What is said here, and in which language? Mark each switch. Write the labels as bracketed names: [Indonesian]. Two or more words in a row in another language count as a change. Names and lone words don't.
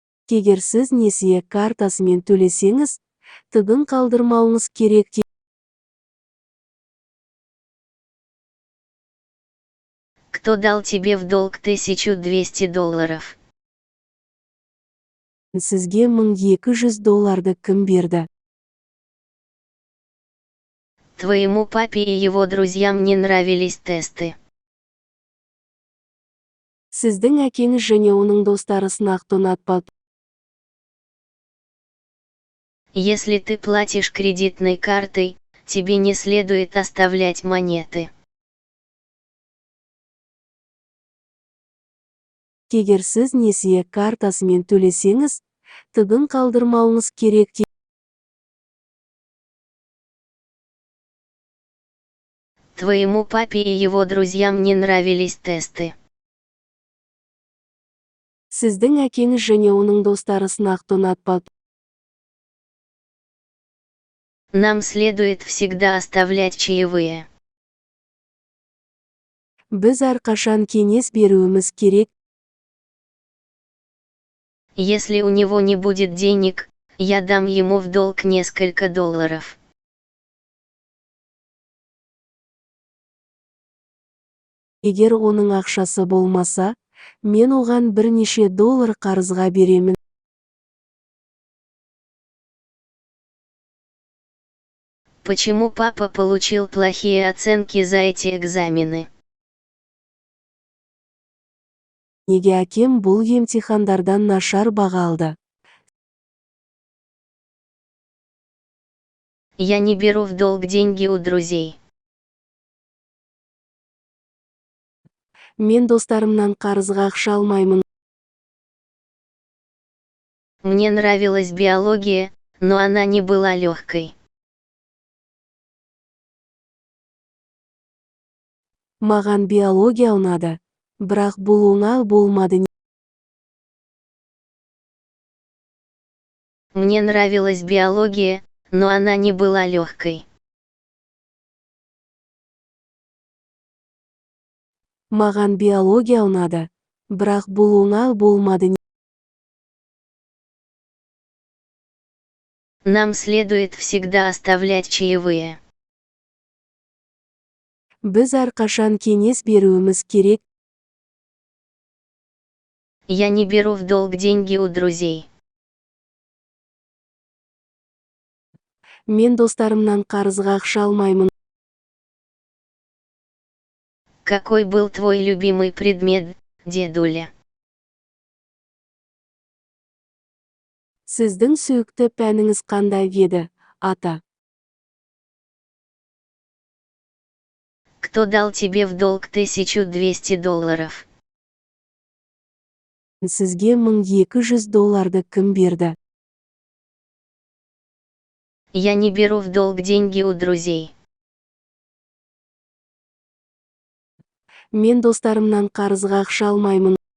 [Kazakh] Егер сіз несие картасымен төлесеңіз, тігін қалдырмауыңыз керек. [Russian] Кто дал тебе в долг $1200? [Kazakh] Сізге $1200 кім берді? [Russian] Твоему папе и его друзьям не нравились тесты. [Kazakh] Сіздің әкеңіз және оның достары сынақты ұнатпады. [Russian] Если ты платишь кредитной картой, тебе не следует оставлять монеты. [Kazakh] Егер сіз несие картасымен төлесеңіз, тігін қалдырмауыңыз керек. [Russian] Твоему папе и его друзьям не нравились тесты. [Kazakh] Сіздің әкеңіз және оның достары сынақты ұнатпады. [Russian] Нам следует всегда оставлять чаевые. [Kazakh] Біз әрқашан кеңес беруіміз керек. [Russian] Если у него не будет денег, я дам ему в долг несколько долларов. [Kazakh] Егер оның ақшасы болмаса, мен оған бірнеше доллар қарызға беремін. [Russian] Почему папа получил плохие оценки за эти экзамены? [Kazakh] Неге әкем бұл емтихандардан нашар баға алды? [Russian] Я не беру в долг деньги у друзей. [Kazakh] Мен достарымнан қарызға ақша алмаймын. [Russian] Мне нравилась биология, но она не была легкой. [Kazakh] Маған биология ұнады, бірақ бұл оңай болмады. [Russian] Мне нравилась биология, но она не была легкой. [Kazakh] Маған биология ұнады, бірақ бұл оңай болмады. [Russian] Нам следует всегда оставлять чаевые. [Kazakh] Біз әрқашан кеңес беруіміз керек. [Russian] Я не беру в долг деньги у друзей. [Kazakh] Мен достарымнан қарызға ақша алмаймын. [Russian] Какой был твой любимый предмет, дедуля? [Kazakh] Сіздің сүйікті пәніңіз қандай еді, ата? [Russian] Кто дал тебе в долг $1200? [Kazakh] Сізге $1200 кім берді? [Russian] Я не беру в долг деньги у друзей. [Kazakh] Мен достарымнан қарызға ақша алмаймын.